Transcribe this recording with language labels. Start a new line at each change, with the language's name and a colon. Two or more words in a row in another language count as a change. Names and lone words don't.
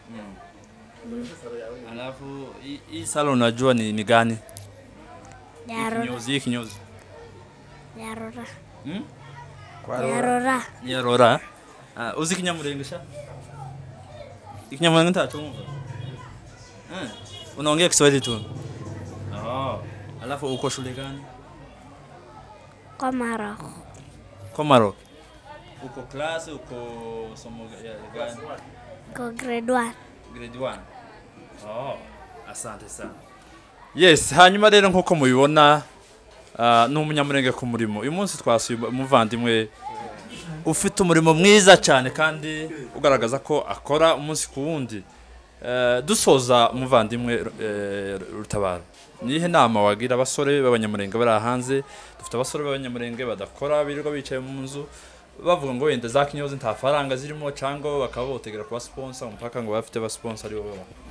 Swahili: alafu hii salon unajua ni gani kinyozi
Kinyarwanda: Yarora uzi kinyamurengesha ikinyamurenge ntatumva
Swahili: unaongea Kiswahili tu alafu uko shule gani kwa Maroc uko class uko somo gani
Kinyarwanda: Ko grade 1. grade 1 oh
Swahili: asante sana
Kinyarwanda: yes hanyuma rero nkuko mubibona n'umunyamurenge ku murimo uyu munsi twasuye umuvandimwe ufite umurimo mwiza cyane kandi ugaragaza ko akora umunsi ku wundi dusoza umuvandimwe Rutabara nihe nama wagira abasore b'abanyamurenge bari hanze dufite abasore b'abanyamurenge badakora birirwa bicaye mu nzu bavuga ngo wenda za kinyozi nta faranga zirimo cyangwa bakaba botegera kuba sponsor mpaka ngo bafite ba sponsor ari bo